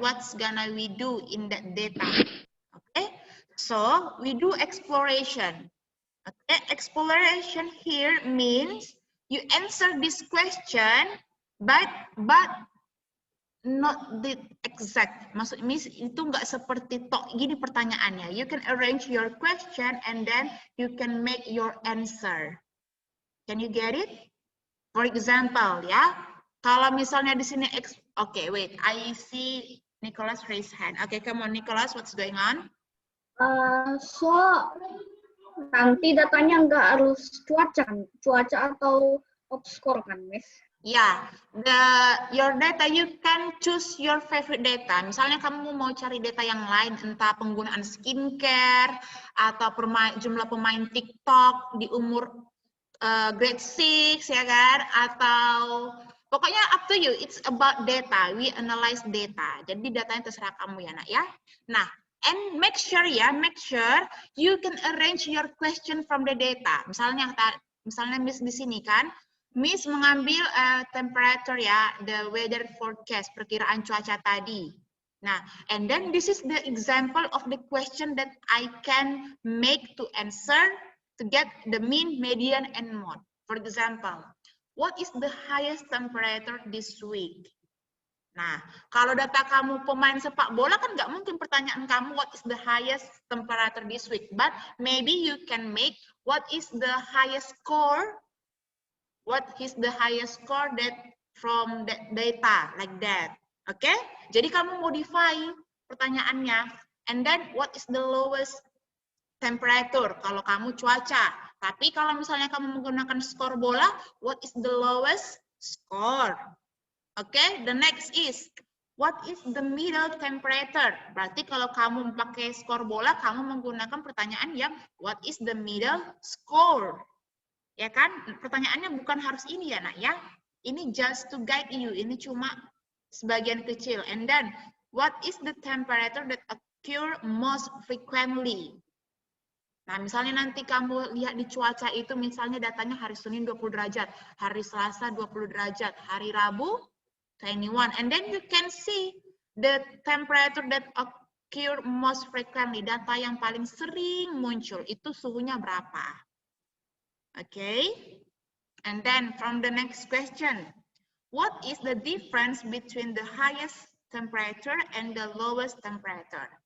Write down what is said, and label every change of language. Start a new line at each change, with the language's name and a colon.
English: What's gonna we do in that data? Okay, so we do exploration. Okay, exploration here means you answer this question, but not the exact.
Indonesian: Maksud Miss itu nggak seperti tok gini pertanyaannya.
English: You can arrange your question and then you can make your answer. Can you get it? For example, ya. Kalau misalnya di sini, okay, wait, I see Nicholas raise hand. Okay, come on, Nicholas, what's going on?
Indonesian: So nanti datanya nggak harus cuaca atau top score kan, Miss?
English: Ya, your data you can choose your favorite data.
Indonesian: Misalnya kamu mau cari data yang lain, entah penggunaan skincare atau jumlah pemain TikTok di umur grade 6 ya kan, atau pokoknya
English: up to you, it's about data, we analyze data.
Indonesian: Jadi datanya terserah kamu ya nak ya.
English: Nah, and make sure you can arrange your question from the data.
Indonesian: Misalnya Miss di sini kan, Miss mengambil temperature ya,
English: the weather forecast,
Indonesian: perkiraan cuaca tadi.
English: Nah, and then this is the example of the question that I can make to answer to get the mean, median, and mode. For example, what is the highest temperature this week?
Indonesian: Nah, kalau data kamu pemain sepak bola kan nggak mungkin pertanyaan kamu
English: what is the highest temperature this week, but maybe you can make what is the highest score, that from that data like that. Oke? Okay? Jadi kamu modify pertanyaannya, and then what is the lowest temperature
Indonesian: kalau kamu cuaca. Tapi kalau misalnya kamu menggunakan skor bola,
English: what is the lowest score?
Indonesian: Oke, okay?
English: The next is what is the middle temperature?
Indonesian: Berarti kalau kamu pakai skor bola, kamu menggunakan pertanyaan yang
English: what is the middle score?
Indonesian: Ya kan? Pertanyaannya bukan harus ini ya nak ya. Ini
English: just to guide you.
Indonesian: Ini cuma sebagian kecil.
English: And then what is the temperature that occur most frequently?
Indonesian: Nah, misalnya nanti kamu lihat di cuaca itu, misalnya datanya hari Senin 20 derajat, hari Selasa 20 derajat, hari Rabu 21.
English: And then you can see the temperature that occur most frequently.
Indonesian: Data yang paling sering muncul, itu suhunya berapa. Oke. Okay?
English: And then from the next question, what is the difference between the highest temperature and the lowest temperature?